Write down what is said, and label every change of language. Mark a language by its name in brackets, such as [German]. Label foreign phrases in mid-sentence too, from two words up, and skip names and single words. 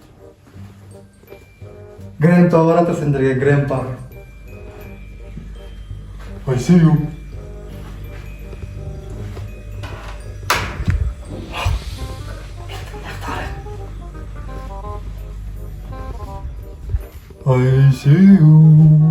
[Kazakh] Grandpa баратыр сендерге, Grandpa. [English] I see you. I see you.